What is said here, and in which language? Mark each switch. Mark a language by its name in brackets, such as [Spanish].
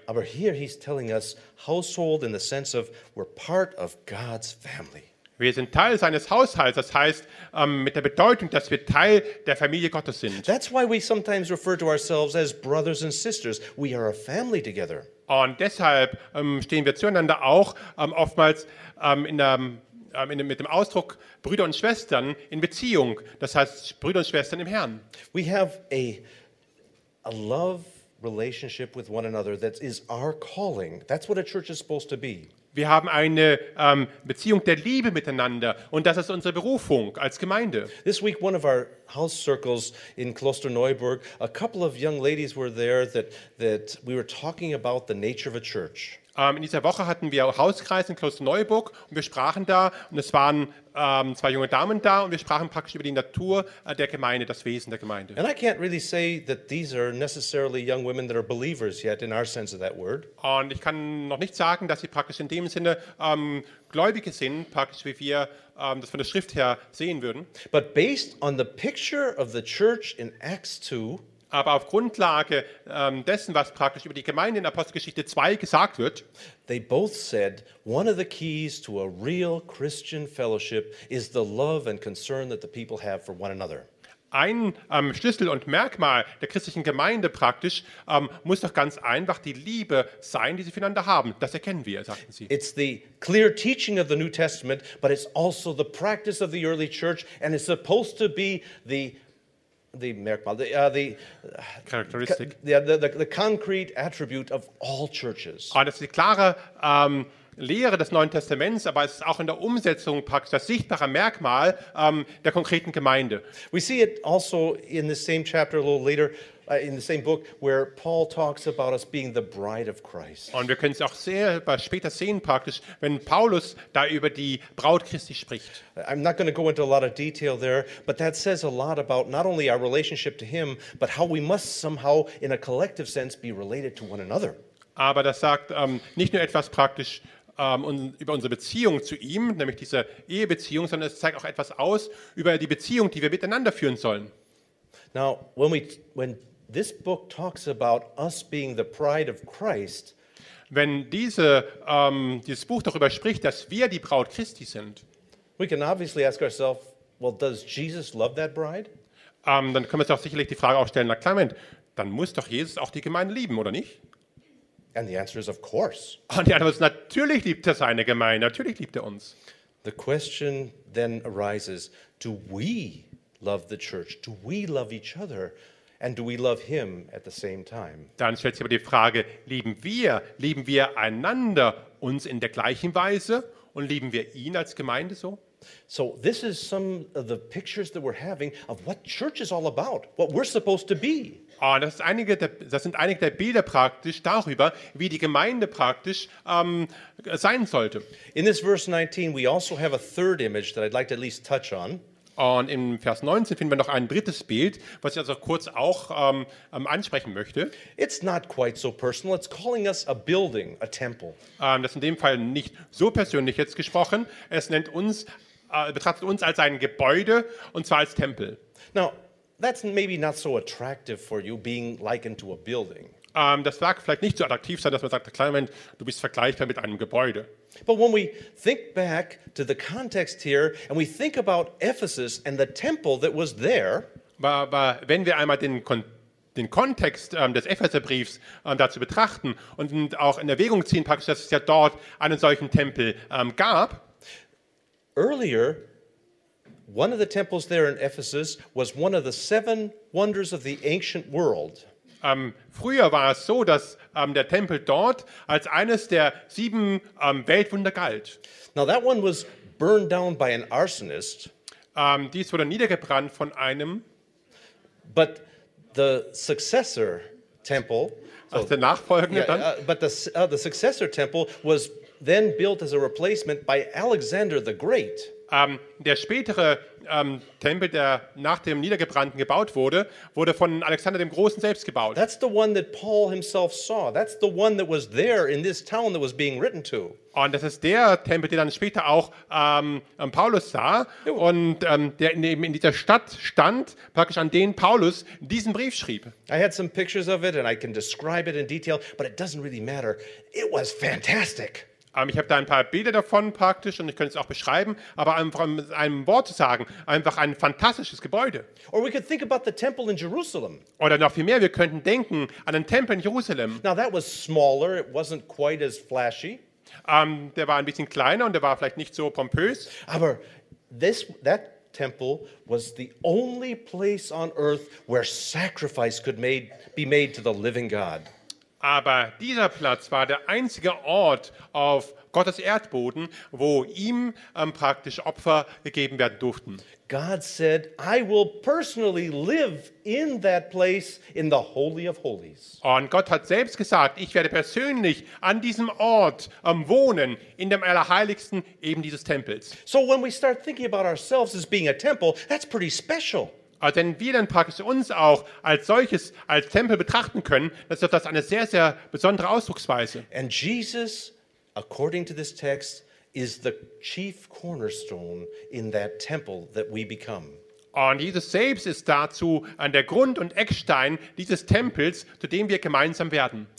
[German] Aber [English] here he's telling us household in the sense of we're part of God's family. [German] Wir sind Teil seines Haushalts, das heißt mit der Bedeutung, dass wir Teil der Familie Gottes sind. [English] That's why we sometimes refer to ourselves as brothers and sisters. We are a family together. [German] Und deshalb stehen wir zueinander auch oftmals mit dem Ausdruck Brüder und Schwestern in Beziehung, das heißt Brüder und Schwestern im Herrn. [English] We have a love relationship with one another that is our calling. That's what a church is supposed to be. [German] Wir haben eine Beziehung der Liebe miteinander und das ist unsere Berufung als Gemeinde. [English] This week one of our house circles in Klosterneuburg, a couple of young ladies were there that we were talking about the nature of a church. [German] In dieser Woche hatten wir Hauskreis in Klosterneuburg und wir sprachen da und es waren zwei junge Damen da und wir sprachen praktisch über die Natur der Gemeinde, das Wesen der Gemeinde. [English] And I can't really say that these are necessarily young women that are believers yet in our sense of that word. [German] Und ich kann noch nicht sagen, dass sie praktisch in dem Sinne Gläubige sind, praktisch wie wir das von der Schrift her sehen würden. [English] But based on the picture of the church in Acts 2, [German] aber auf Grundlage dessen, was praktisch über die Gemeinde in Apostelgeschichte 2 gesagt wird, [English] they both said, one of the keys to a real Christian fellowship is the love and concern that the people have for one another. [German] Ein Schlüssel und Merkmal der christlichen Gemeinde praktisch muss doch ganz einfach die Liebe sein, die sie füreinander haben. Das erkennen wir, sagten sie. [English] It's the clear teaching of the New Testament, but it's also the practice of the early church and it's supposed to be the Merkmal, the characteristic, the concrete attribute of all churches. [German] Und das ist die klare Lehre des Neuen Testaments, aber es ist auch in der Umsetzung praktisch das sichtbare Merkmal der konkreten Gemeinde. [English] We see it also in the same chapter a little later, in the same book, where Paul talks about us being the bride of Christ. [German] Und wir können es auch sehr später sehen praktisch, wenn Paulus da über die Braut Christi spricht. [English] I'm not going to go into a lot of detail there, but that says a lot about not only our relationship to him, but how we must somehow, in a collective sense, be related to one another. [German] Aber das sagt nicht nur etwas praktisch über unsere Beziehung zu ihm, nämlich diese Ehebeziehung, sondern es zeigt auch etwas aus über die Beziehung, die wir miteinander führen sollen. [English] Now, when this book talks about us being the bride of Christ, [German] wenn dieses Buch darüber spricht, dass wir die Braut Christi sind, [English] we can obviously ask ourselves, well, does Jesus love that bride? [German] Dann können wir uns auch sicherlich die Frage auch stellen, na klar, Moment, dann muss doch Jesus auch die Gemeinde lieben, oder nicht? [English] And the answer is, of course. [German] Und die Antwort ist, natürlich liebt er seine Gemeinde, natürlich liebt er uns. [English] The question then arises, do we love the church? Do we love each other? And do we love him at the same time? [German] Dann stellt sich aber die Frage, lieben wir einander uns in der gleichen Weise und lieben wir ihn als Gemeinde so? [English] So this is some of the pictures that we're having of what church is all about, what we're supposed to be. [German] Oh, das sind einige der Bilder praktisch darüber, wie die Gemeinde praktisch sein sollte. [English] In this verse 19 we also have a third image that I'd like to at least touch on. [German] Und im Vers 19 finden wir noch ein drittes Bild, was ich also kurz auch ansprechen möchte. [English] It's not quite so personal. It's calling us a building, a temple. [German] Das ist in dem Fall nicht so persönlich jetzt gesprochen. Es nennt uns, betrachtet uns als ein Gebäude und zwar als Tempel. [English] Now, that's maybe not so attractive for you, being likened to a building. [German] Das mag vielleicht nicht so attraktiv sein, dass man sagt, Clement, du bist vergleichbar mit einem Gebäude. [English] But when we think back to the context here and we think about Ephesus and the temple that was there, [German] aber wenn wir einmal den, Kon- den Kontext des Epheserbriefs dazu betrachten und auch in Erwägung ziehen, praktisch, dass es ja dort einen solchen Tempel gab. [English] Earlier, one of the temples there in Ephesus was one of the seven wonders of the ancient world. [German] Früher war es so, dass der Tempel dort als eines der sieben Weltwunder galt. [English] Now that one was burned down by an arsonist. [German] Dies wurde niedergebrannt von einem. [English] But the successor temple. [German] Also der nachfolgende dann. [English] But the successor temple was then built as a replacement by Alexander the Great. [German] Der spätere Tempel, der nach dem Niedergebrannten gebaut wurde, wurde von Alexander dem Großen selbst gebaut. [English] That's the one that Paul himself saw. That's the one that was there in this town that was being written to. [German] Und das ist der Tempel, den dann später auch Paulus sah und der eben in dieser Stadt stand, praktisch an den Paulus diesen Brief schrieb. [English] I had some pictures of it and I can describe it in detail, but it doesn't really matter. It was fantastic. [German] Ich habe da ein paar Bilder davon praktisch und ich könnte es auch beschreiben, aber einfach mit einem Wort zu sagen, einfach ein fantastisches Gebäude. [English] Or we could think about the temple in Jerusalem. [German] Oder noch viel mehr, wir könnten denken an den Tempel in Jerusalem. [English] Now that was smaller, it wasn't quite as flashy. [German] Der war ein bisschen kleiner und der war vielleicht nicht so pompös. Aber [English] that temple was the only place on earth where sacrifice could be made to the living God. [German] Aber dieser Platz war der einzige Ort auf Gottes Erdboden, wo ihm praktisch Opfer gegeben werden durften. [English] God said, I will personally live in that place in the Holy of Holies. [German] Und Gott hat selbst gesagt, ich werde persönlich an diesem Ort wohnen, in dem Allerheiligsten eben dieses Tempels. [English] So when we start thinking about ourselves as being a temple, that's pretty special. [German] Also wenn wir dann praktisch uns auch als solches, als Tempel betrachten können, dann ist das eine sehr, sehr besondere Ausdrucksweise. [English] And Jesus, according to this text, is the chief cornerstone in that temple that we become. [German] Und Jesus selbst ist dazu an der Grund und Eckstein dieses Tempels, zu dem wir gemeinsam werden.